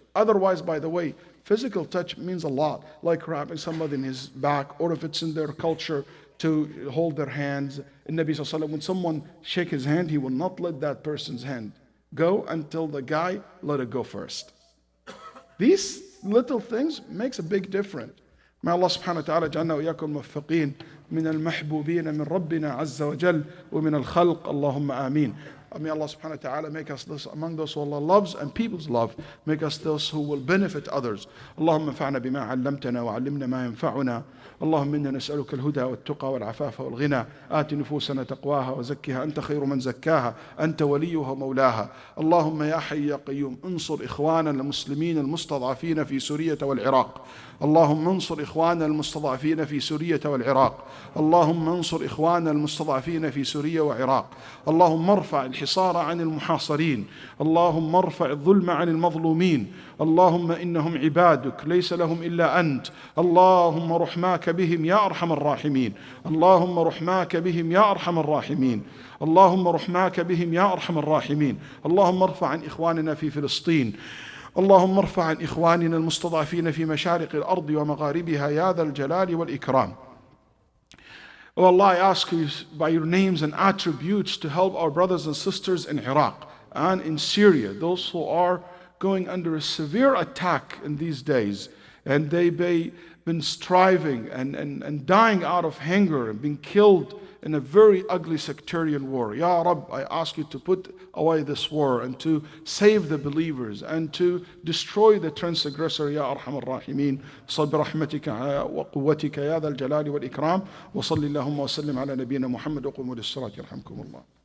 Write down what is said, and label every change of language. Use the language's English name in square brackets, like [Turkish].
[English] Otherwise, by the way, physical touch means a lot, like wrapping somebody in his back, or if it's in their culture to hold their hands. In Nabi Sallallahu Alaihi Wasallam, when someone shake his hand, he will not let that person's hand go until the guy let it go first. These little things makes a big difference. [Arabic] May Allah subhanahu wa ta'ala جعلنا وإياكم موفقين من المحبوبين من ربنا عز وجل ومن الخلق اللهم آمين. [English] May Allah subhanahu wa ta'ala make us this among those who Allah loves and people's love. Make us those who will benefit others. [Arabic] اللهم انفعنا بما علمتنا وعلمنا ما ينفعنا. اللهم إنا نسألك الهدى والتقى والعفاف والغنى. آت نفوسنا تقواها وزكها أنت خير من زكاها أنت وليها ومولاها. اللهم يا حي يا قيوم انصر إخواننا المسلمين المستضعفين في سوريا والعراق. اللهم انصر إخواننا المستضعفين في سوريا والعراق. اللهم انصر إخواننا المستضعفين في سوريا والعراق. اللهم ارفع الحصار عن المحاصرين. اللهم ارفع الظلم عن المظلومين. اللهم إنهم عبادك ليس لهم إلا أنت. اللهم رحماك بهم يا أرحم الراحمين. اللهم رحماك بهم يا أرحم الراحمين. اللهم رحماك بهم يا أرحم الراحمين. اللهم ارفع عن إخواننا في فلسطين. اللهم ارفع عن إخواننا المستضعفين في مشارق الأرض ومغاربها يا ذا الجلال والإكرام. [English] Oh Allah, I ask you by your names and attributes to help our brothers and sisters in Iraq and in Syria, those who are going under a severe attack in these days, and they've been striving and dying out of hunger and being killed in a very ugly sectarian war. Ya Rabb, I ask you to put away this war and to save the believers and to destroy the transgressor. [Arabic] Ya Arham Ar-Rahimin. صل برحمتك وقوتك يا ذا الجلال والإكرام وصل اللهم وسلم على نبينا محمد وقوموا للصلاة يرحمكم الله.